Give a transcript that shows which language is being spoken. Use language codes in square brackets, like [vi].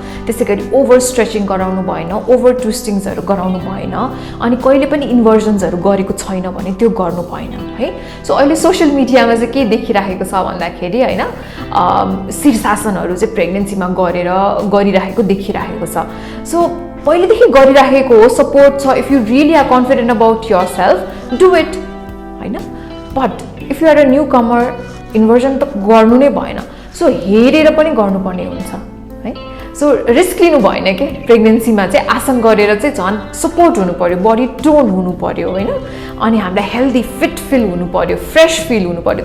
[ne] त्यसै गरी over stretching गराउनु भएन, ओभर ट्विस्टिङ्सहरू गराउनु भएन, अनि कहिले पनि इन्भर्जन्सहरू गरेको छैन भने त्यो गर्नु भएन है। सो अहिले सोसियल मिडियामा चाहिँ के देखिराखेको छ भन्दाखेरि होइन शीर्षासनहरू चाहिँ प्रेग्नेन्सीमा गरिराखेको देखिराखेको छ। सो पहिलेदेखि गरिराखेको हो, सपोर्ट छ। [en] if you really are confident about yourself do it [ne] होइन। [en] but if you are a newcomer inversion [ne] त गर्नु नै भएन। सो हेरेर पनि गर्नुपर्ने हुन्छ है। सो रिस्क लिनु भएन कि प्रेग्नेन्सीमा चाहिँ आसन गरेर चाहिँ झन् सपोर्ट हुनु पऱ्यो, बडी टोन हुनु पऱ्यो होइन, अनि हामीलाई हेल्दी फिट फिल हुनु पऱ्यो, फ्रेस फिल हुनु पऱ्यो।